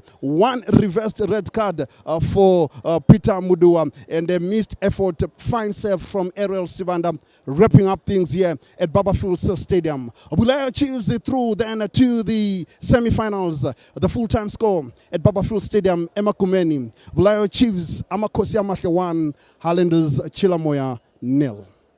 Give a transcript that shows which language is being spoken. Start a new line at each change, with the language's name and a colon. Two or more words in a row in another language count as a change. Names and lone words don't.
English: 1 reversed red card for Peter Mudua, and a missed effort, fine save from Ariel Sibanda, wrapping up things here at Barbourfields Stadium. Bulawayo Chiefs through then to the semi-finals. The full-time score at Barbourfields Stadium, Emakumeni. Bulawayo Chiefs, Amakosi Amahle 1, Highlanders Chilamoya 0.